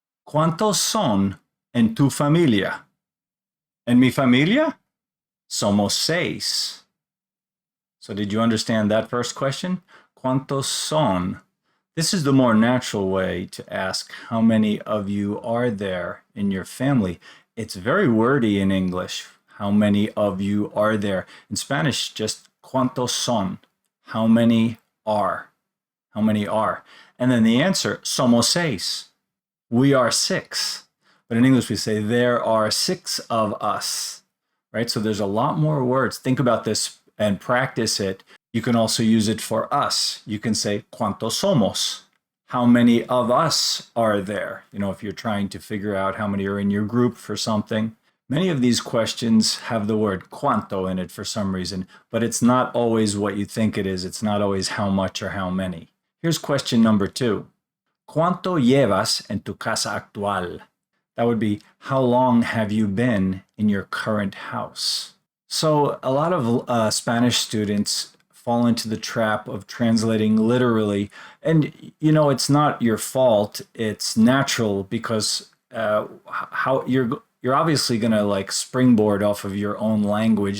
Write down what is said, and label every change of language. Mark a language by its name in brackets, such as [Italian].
[Spanish] ¿Cuántos son en tu familia? En mi familia, somos seis. [English] So did you understand that first question? [Spanish] ¿Cuántos son? [English] This is the more natural way to ask how many of you are there in your family. It's very wordy in English. How many of you are there? In Spanish, just [Spanish] ¿cuántos son? [English] How many are? How many are? And then the answer, [Spanish] somos seis. [English] We are six. But in English, we say there are six of us, right? So there's a lot more words. Think about this and practice it. You can also use it for us. You can say, [Spanish] ¿cuántos somos? [English] How many of us are there? You know, if you're trying to figure out how many are in your group for something. Many of these questions have the word cuanto in it for some reason, but it's not always what you think it is. It's not always how much or how many. Here's question number 2. [Spanish] ¿Cuánto llevas en tu casa actual? [English] That would be, how long have you been in your current house? So a lot of Spanish students fall into the trap of translating literally. And, you know, it's not your fault. It's natural because how you're obviously going to like springboard off of your own language.